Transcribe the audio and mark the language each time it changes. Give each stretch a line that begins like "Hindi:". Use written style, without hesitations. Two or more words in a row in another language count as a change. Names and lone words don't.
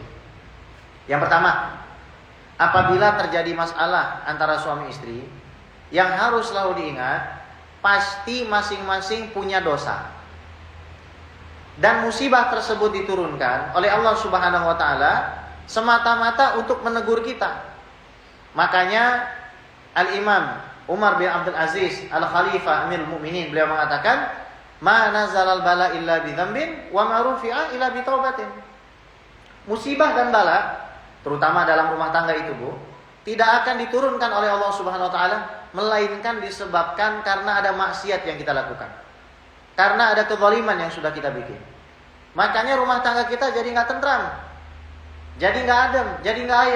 Indonesian: Yang pertama, apabila terjadi masalah antara suami istri, yang harus selalu diingat, pasti masing-masing punya dosa. Dan musibah tersebut diturunkan oleh Allah
Arabic: Subhanahu wa taala
Indonesian: semata-mata untuk menegur kita. Makanya Al-Imam Umar bin Abdul Aziz Al-Khalifah Amirul Mukminin, beliau mengatakan,
Arabic: "ما نزل البلاء إلا بذنب وما رفع إلا بتوبة."
Indonesian: Musibah dan bala, terutama dalam rumah tangga itu, Bu, tidak akan diturunkan oleh Allah
Arabic: Subhanahu wa taala
Indonesian: melainkan disebabkan karena ada maksiat yang kita lakukan. Karena ada kezaliman yang sudah kita bikin. Makanya rumah tangga kita jadi nggak tentram, jadi nggak adem, jadi nggak ayem.